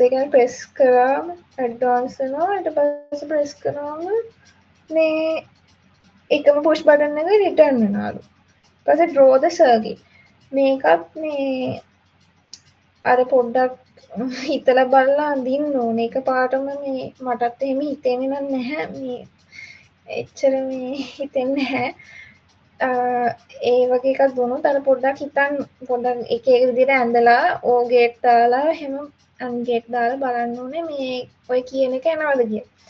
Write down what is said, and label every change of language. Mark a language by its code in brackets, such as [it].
[si] ඒ කියන්නේ press කරාම advance වෙනවා ඊට පස්සේ press කරාම මේ එකම push button එක return වෙනවලු. ඊට පස්සේ [en] draw the circuit. [si] මේකත් මේ අර පොඩ්ඩක් හිතලා බලලා අඳින්න ඕනේ. එක පාටම මේ මටත් එහෙම හිතෙන්නේ නැහැ මේ එච්චර මේ හිතෙන්නේ නැහැ. ඒ වගේ එකක් දුන්නොත් අර පොඩ්ඩක් හිතන්න පොඩ්ඩක් එක එක විදිහට ඇඳලා ඕ ගේට් දාලා එහෙම අන් ගේට් දාලා බලන්න ඕනේ මේ ඔය කියන එක එනවද කියලා.